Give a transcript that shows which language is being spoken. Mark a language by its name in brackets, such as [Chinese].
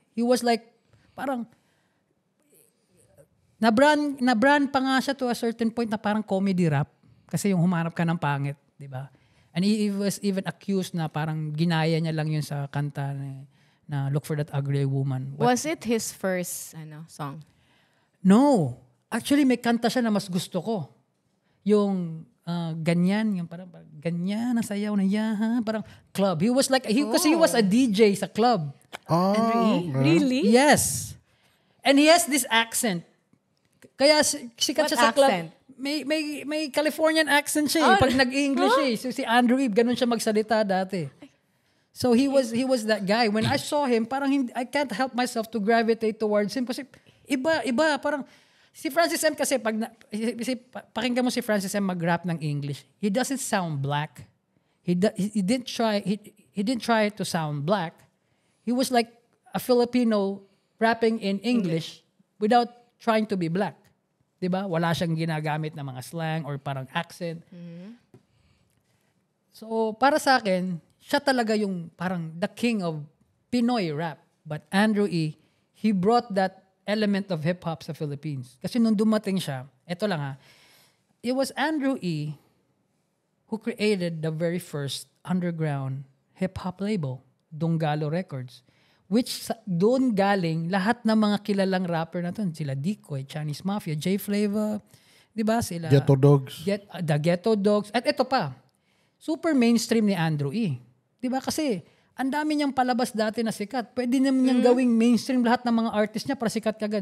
[English] He was like, [Filipino] parang, na-brand pa nga siya [English] to a certain point na parang comedy rap. [Filipino] Kasi yung humanap ka ng pangit, di ba? [English] And he was even accused [Filipino] na parang ginaya niya lang yun sa kanta na Look for That Ugly Woman. [English] Was it his first song? No. [Filipino] Actually, may kanta siya na mas gusto ko. Yung ganyan, yung parang ganyan, nasayaw na yaha, parang club. [English] He was like, kasi he was a DJ sa club. Oh, really? Yes. And he has this accent. [Filipino] Kaya sikat siya sa club. [English] Accent? [Filipino] May Californian accent siya. Pag nag-English So si Andrew Eve, ganun siya magsalita dati. [English] So he was that guy. When I saw him, parang I can't help myself to gravitate towards him [Filipino] kasi iba parang si Francis M kasi pakinggan mo si Francis M mag-rap ng English. [English] He doesn't sound black. He didn't try to sound black. He was like a Filipino rapping in English without trying to be black. [Filipino] 'Di ba? Wala siyang ginagamit na mga slang or parang accent. So, para sa akin, siya talaga yung parang [English] the king of Pinoy rap. But Andrew E., he brought that element of hip-hop sa Philippines. [Filipino] Kasi nung dumating siya, eto lang ha, [English] it was Andrew E. who created the very first underground hip-hop label, Donggalo Records. [Filipino] Which doon galing lahat ng mga kilalang rapper na to. Sila Decoy, Chinese Mafia, J Flavor, di ba? Sila [English] Ghetto Dogs. [Filipino] The Ghetto Dogs. At ito pa, super mainstream ni Andrew E. Di ba? Kasi ang dami niyang palabas dati na sikat. Pwede naman niyang gawing mainstream lahat ng mga artist niya para sikat kagad.